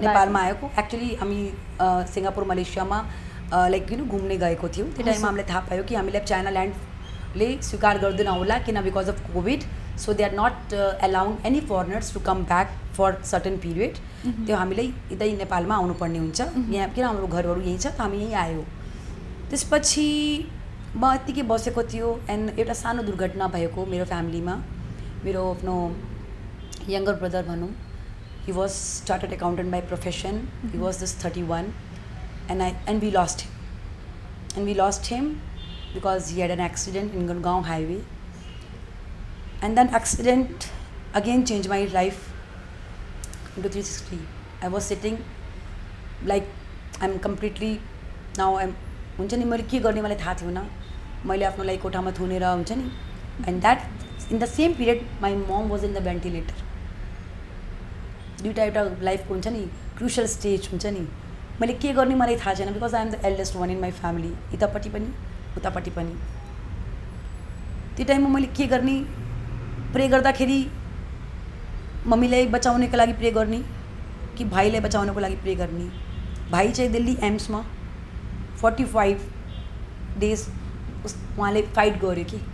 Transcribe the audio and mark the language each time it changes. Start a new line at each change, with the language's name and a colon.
Nepali: नेपालमा आएको एक्चुली हामी सिङ्गापुर मलेसियामा लाइक घुम्ने गएको थियौँ त्यो टाइममा हामीलाई थाहा पायो कि हामीलाई चाइना ल्यान्डले स्वीकार गर्दैन होला किन
English: because of covid so they are not allowing any foreigners to come back for certain period
Nepali: त्यो हामीलाई यतै नेपालमा आउनुपर्ने हुन्छ यहाँ किन हाम्रो घरहरू यहीँ छ त हामी यहीँ आयो त्यसपछि म यत्तिकै बसेको थियो एन्ड एउटा सानो दुर्घटना भएको मेरो फ्यामिलीमा मेरो आफ्नो यङ्गर ब्रदर भनौँ
English: he was chartered accountant by profession. He was just 31 and we lost him because he had an accident in Gurgaon highway, and that accident again changed my life into 360. I was sitting like I'm completely now
Nepali: हुन्छ नि मैले के गर्ने मलाई थाहा थिएन मैले आफ्नो लागि कोठामा थुनेर हुन्छ नि
English: and that in the same period my mom was in the ventilator.
Nepali: दुईवटा एउटा लाइफको हुन्छ नि क्रुसियल स्टेज हुन्छ नि मैले के गर्ने मलाई थाहा छैन
English: because I am the eldest one in my family
Nepali: यतापट्टि पनि उतापट्टि पनि त्यो टाइममा मैले के गर्ने प्रे गर्दाखेरि मम्मीलाई बचाउनको लागि प्रे गर्ने कि भाइलाई बचाउनको लागि प्रे गर्ने भाइ चाहिँ दिल्ली एम्समा 45 डेज उहाँले फाइट गर्यो कि